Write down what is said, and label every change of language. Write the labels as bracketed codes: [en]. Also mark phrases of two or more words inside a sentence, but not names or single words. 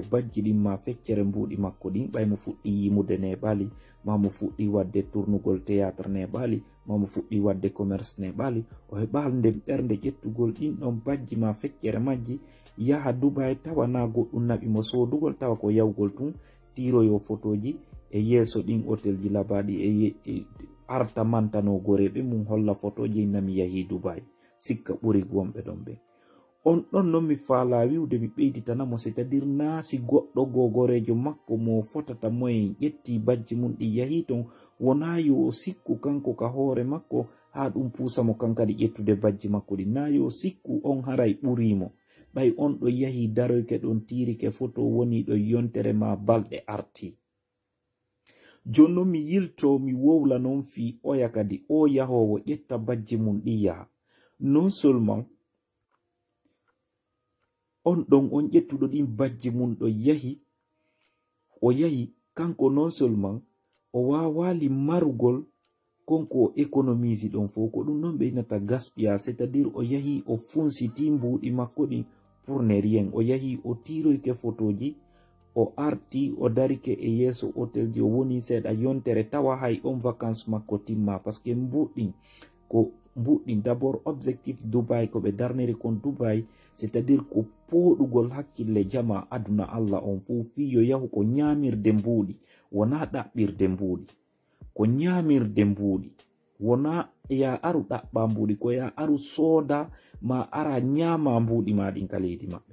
[ff] bajji ɗin ma feccere mbuuɗi makko ɗin ɓay mo fuɗɗi yimude neɓali ma mo fuɗɗi wadde tournugol théâtre neɓali ma mo fuɗɗi wadde commerce neɓali o heɓal nden ɓernde ƴettugol ɗin ɗon bajji ma feccere majji yaha Dubai tawa na goɗɗum naɓi mo sodugol tawa ko yawgol tun tiroyo photoji e yeeso ɗin hôtel ji labaɗi e arta mantano goreɓe mum holla photoji nami yahi Dubai sikka ɓuri wonɓe ɗon ɓe. On ɗon non mi faala wiwde mi ɓeyditanamo c'est-à-dire na si goɗɗo gogorejo makko mo fotata moyen ƴetti bajji mum ɗi yahi ton wona yo o sikku kanko ka hoore makko ha ɗum pusamo kankadi ƴettude bajji makko ɗi na yo sikku on haray ɓurimo ɓay on ɗo yahi daroyke ɗon tirike photo woni ɗo yontere ma balɗe arti. Joni non mi yilto mi wowla non fi oya kadi o yahowo ƴetta bajji mum ɗi yaha [fr] non seulement [ff] on ɗon on ƴettuɗo ɗin bajji mum ɗo yahi o yahi kanko [fr] non seulement [ff] o wawali marugol konko o économise ɗon fo ko ɗum non ɓeynata gaspia c'est-à-dire o yahi o funsiti mbuuɗi makko ɗin [fr] pour ne rien [ff] o yahi o tiroyke photoji o arti o darike e yeeso hôtel ji o woni seeɗa yontere tawa hay on vacance makko timma [fr] parce que [ff] mbuɗɗin ko mbuɗɗin [fr] d'abord objectif [ff] Dubai ko ɓe darniri kon Dubai c'est-à-dire ko poɗugol hakkille jama aduna Allah on fu fiyo yahu ko nyamirde mbuɗi wona ɗaɓɓirde mbuɗi, ko nyamirde mbuɗi wona ya aru ɗaɓɓa mbuɗi, ko ya aru soda ma ara nyama mbuɗi maɗin ka leydi maɓɓe.